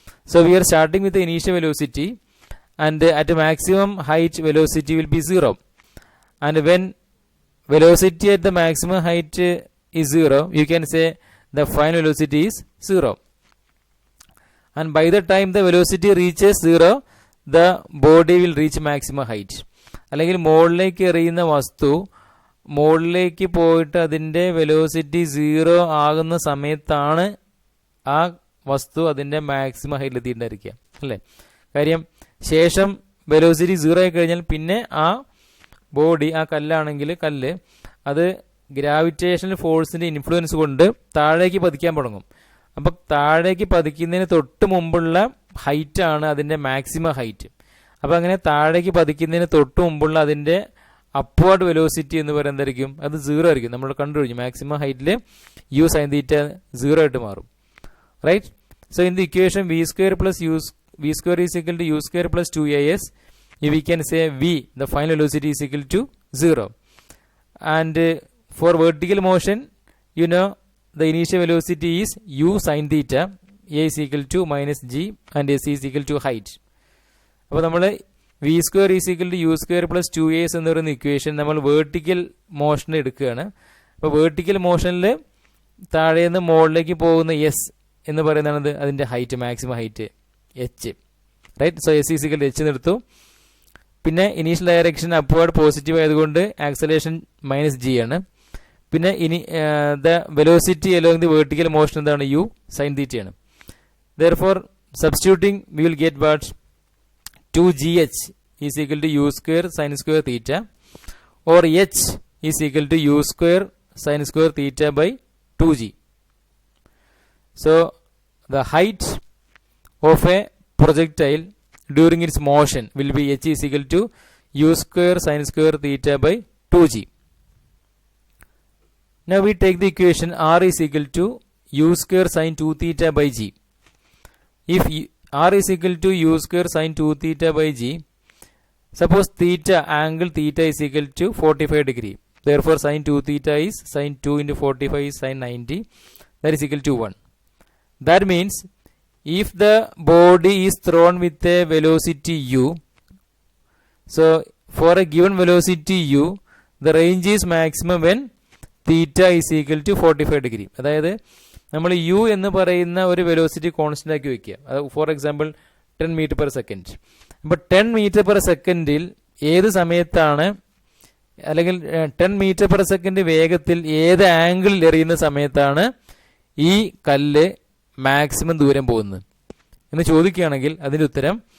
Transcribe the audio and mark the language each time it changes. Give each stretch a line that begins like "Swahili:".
English: So we are starting with the initial velocity, and at the maximum height velocity will be 0. And when velocity at the maximum height is 0, you can say the final velocity is 0. And by the time the velocity reaches 0, the body will reach maximum height.
Malayalam: അല്ലെങ്കിൽ മുകളിലേക്ക് എറിയുന്ന വസ്തു മുകളിലേക്ക് പോയിട്ട് അതിൻ്റെ velocity 0 ആകുന്ന സമയത്താണ് ആ വസ്തു അതിൻ്റെ മാക്സിമം ഹൈറ്റിൽ എത്തിയിട്ടുണ്ടായിരിക്കുക, അല്ലേ? കാര്യം ശേഷം വെലോസിറ്റി 0 ആയി കഴിഞ്ഞാൽ പിന്നെ ആ ബോഡി, ആ കല്ലാണെങ്കിൽ കല്ല്, അത് ഗ്രാവിറ്റേഷണൽ ഫോഴ്സിൻ്റെ ഇൻഫ്ലുവൻസ് കൊണ്ട് താഴേക്ക് പതിക്കാൻ തുടങ്ങും. അപ്പം താഴേക്ക് പതിക്കുന്നതിന് തൊട്ട് മുമ്പുള്ള ഹൈറ്റാണ് അതിൻ്റെ മാക്സിമം ഹൈറ്റ്. അപ്പം അങ്ങനെ താഴേക്ക് പതിക്കുന്നതിന് തൊട്ട് മുമ്പുള്ള അതിൻ്റെ അപ്വേർഡ് വെലോസിറ്റി എന്ന് പറയുന്നത് എന്തായിരിക്കും? അത് 0 ആയിരിക്കും. നമ്മൾ കണ്ടുകഴിഞ്ഞു മാക്സിമം ഹൈറ്റിൽ യു സൈൻ തീറ്റ 0 ആയിട്ട് മാറും, right?
English: So in the equation v square is equal to u square plus 2as, we can say v, the final velocity is equal to 0. And for vertical motion, you know, the initial velocity is u sin theta, a is equal to minus g, and s is equal to height.
Malayalam: അപ്പോൾ നമ്മൾ
English: v square is equal to u square plus 2as
Malayalam: എന്ന് പറയുന്ന equation നമ്മൾ vertical motion എടുക്കുകയാണ്. അപ്പോൾ vertical മോഷനിൽ താഴേന്ന് മുകളിലേക്ക് പോകുന്ന എസ് എന്ന് പറയുന്നതാണ് അതിൻ്റെ height, maximum height H, right?
English: so s is equal to h
Malayalam: എന്നെടുത്തു. പിന്നെ ഇനീഷ്യൽ ഡയറക്ഷൻ അപ്വേർഡ് പോസിറ്റീവ് ആയതുകൊണ്ട് ആക്സലേഷൻ മൈനസ് ജി ആണ്. പിന്നെ ഇനി
English: the velocity along the vertical motion
Malayalam: എന്താണ്? യു സൈൻ തീറ്റയാണ്.
English: Therefore substituting we will get what? 2gh is equal to u square sin square theta, or h is equal to u square sin square theta by 2g. So the height of a projectile during its motion will be h is equal to u square sin square theta by 2g. Now we take the equation r is equal to u square sin 2 theta by g. If r is equal to u square sin 2 theta by g, suppose theta, angle theta is equal to 45 degree. Therefore sin 2 theta is sin 2 into 45 is sin 90, that is equal to 1. That means if the body is thrown with a velocity u, so for a given velocity u, the range is maximum when theta is equal to 45 degree.
Malayalam: അതായത് നമ്മൾ U എന്ന് പറയുന്ന ഒരു velocity constant ആക്കി വെക്കുക. അത് for example 10 metre per second. അപ്പോൾ 10 metre per സെക്കൻഡിൽ ഏത് സമയത്താണ്, അല്ലെങ്കിൽ 10 മീറ്റർ പെർ സെക്കൻഡ് വേഗത്തിൽ ഏത് ആംഗിളിൽ എറിയുന്ന സമയത്താണ് ഈ കല്ല് മാക്സിമം ദൂരം പോകുന്നത് എന്ന് ചോദിക്കുകയാണെങ്കിൽ അതിൻ്റെ ഉത്തരം